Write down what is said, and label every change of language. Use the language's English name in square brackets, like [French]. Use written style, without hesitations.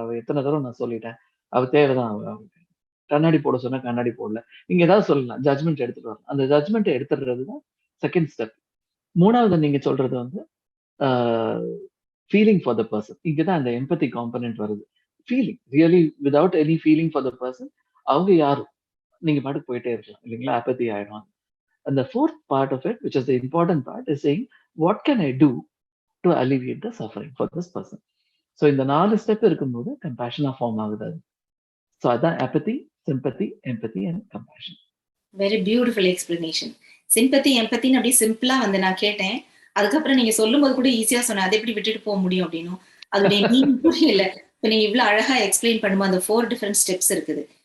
[Tamil] அவ எத்தன தடவ நான் சொல்லிட்டேன். அவ தேவைதான். அவ கண்ணாடி போட சொன்னா கண்ணாடி போடல. நீங்க ஏதாவது சொல்லலாம். ஜட்ஜ்மெண்ட் எடுத்துட்டு வரலாம். அந்த ஜட்ஜ்மெண்ட்ட எடுத்துடுறது தான் 2ண்ட் ஸ்டெப். 3வது நீங்க சொல்றது வந்து ஆ [English] Feeling for the person. [Tamil] இங்க தான் அந்த எம்பத்தி காம்போனன்ட் வருது. [English] feeling really without any feeling for the person [Tamil] அவங்க யாரும். நீங்க பாட்டுக்கு போயிட்டே இருக்கலாம். இல்லைங்களா? அப்பத்தி ஆயிடும். [English] அந்த 4th part of it, which is the important part, is saying, "What can I do to alleviate the suffering for this person?" [Tamil] So இந்த 4 ஸ்டெப் இருக்கும்போது கம்பேஷனா ஃபார்ம் ஆகுது அது. ஸோ அதான் அப்பத்தி, sympathy, empathy and compassion. Very beautiful explanation. Sympathy, எம்பத்தின்னு அப்படியே சிம்பிளா வந்து நான் கேட்டேன். அதுக்கப்புறம் நீங்க சொல்லும்போது கூட ஈஸியா சொன்னேன். அதை எப்படி விட்டுட்டு போக முடியும் அப்படின்னும். அதோடைய மீனிங் புரியல. இப்ப நீங்க இவ்வளவு அழகா எக்ஸ்பிளைன் பண்ணும்போது அந்த 4 டிஃபரெண்ட் ஸ்டெப்ஸ் இருக்குது.